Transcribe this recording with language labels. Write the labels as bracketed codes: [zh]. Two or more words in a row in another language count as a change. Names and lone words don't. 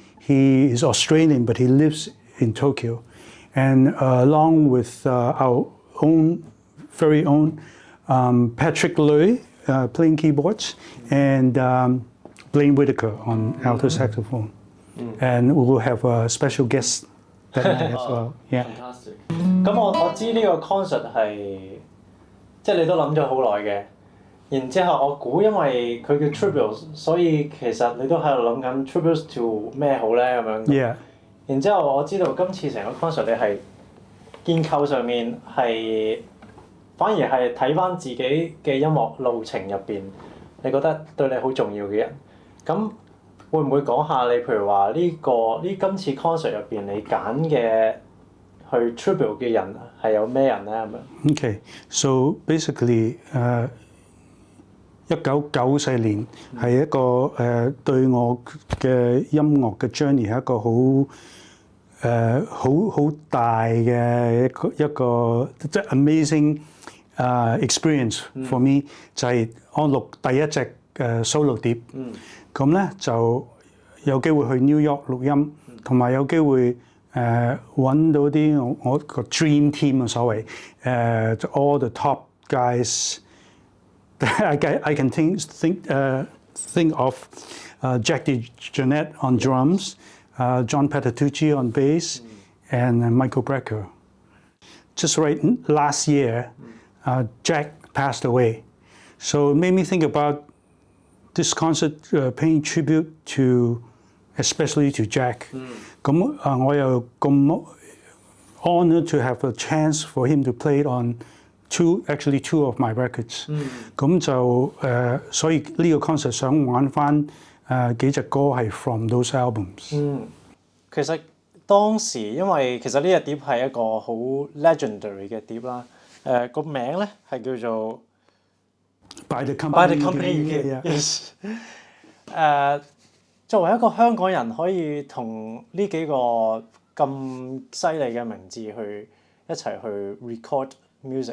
[en] He is Australian, but he lives in Tokyo. And along with our very own Patrick Lui, playing keyboards, and Blaine Whitaker on alto saxophone. And we will have a special guest that night as well. Yeah. Fantastic. [yue] 咁我知呢個 concert 係即係你都諗咗好耐嘅，然之後我估因為佢叫 tribute， 所以其實你都喺度諗緊 tribute to 咩好咧咁樣。 [en] Yeah. [yue] 然之後我知道今次成個 concert 你係建構上面係反而係睇翻自己嘅音樂路程入邊，你覺得對你好重要嘅人，咁會唔會講下你譬如話今次 concert 入邊你揀嘅去 tribute 嘅人係有咩人咧咁樣 [en] Okay, so basically [yue] 1994 年係一個對我嘅音樂嘅 journey 係一個好大嘅一個即係 [en] amazing experience for me， [yue] 就係我錄第一隻 solo 碟，咁咧就有機會去 New York 錄音，同埋有機會揾到啲我個 [en] dream team [yue] 嘅所謂 [en] all the top guys I can think of Jack DeJohnette on drums, John Patitucci on bass, and Michael Brecker. Just right last year, Jack passed away. So it made me think about this concert paying tribute to, especially to Jack. [yue] 咁我又咁 [en] honored to have a chance for him to play it on two of my records. [yue] 咁就所以呢個 concert 想玩翻幾隻歌係 [en] from those albums. [yue] 其實當時因為其實呢隻碟係一個好 legendary 嘅碟啦，個名咧係叫做 By the Company You Keep。作為一個香港人，可以同呢幾個咁犀利嘅名字去一齊去 [en] record music。